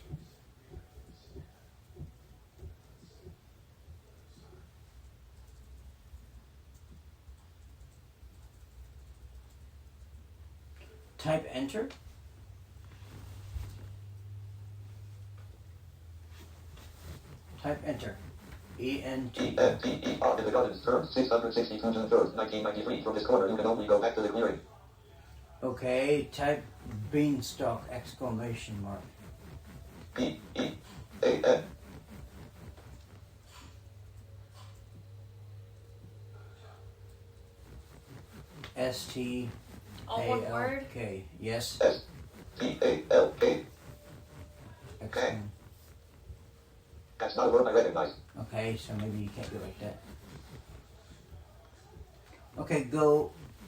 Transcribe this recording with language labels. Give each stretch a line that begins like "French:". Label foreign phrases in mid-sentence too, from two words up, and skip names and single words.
English: Type enter. Type enter. ENT. E-N-T-E-R. In the Gardens term 662 June 3rd, 1993. From this corner you can only go back to the clearing. Okay, type beanstalk exclamation mark. P-E-A-N. S-T All one word? A-L-K. Yes. S-T-A-L-K. Exclam- That's not a word I recognize. Okay, so maybe you can't do it like that. Okay, go.